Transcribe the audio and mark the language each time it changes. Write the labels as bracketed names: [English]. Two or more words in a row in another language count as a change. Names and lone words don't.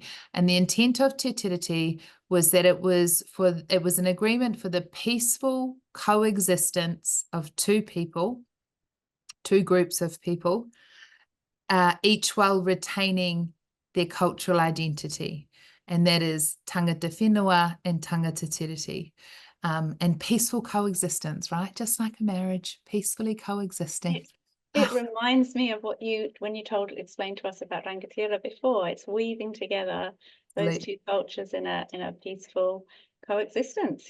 [English] And the intent of Te Tiriti was that it was an agreement for the peaceful coexistence of two groups of people, each while retaining their cultural identity. And that is [Māori] tangata whenua [English] and [Māori] tangata tiriti. [English] And peaceful coexistence, right? Just like a marriage, peacefully coexisting. It reminds me of what when you explained to us about rangatira before. It's weaving together those two cultures in a peaceful coexistence.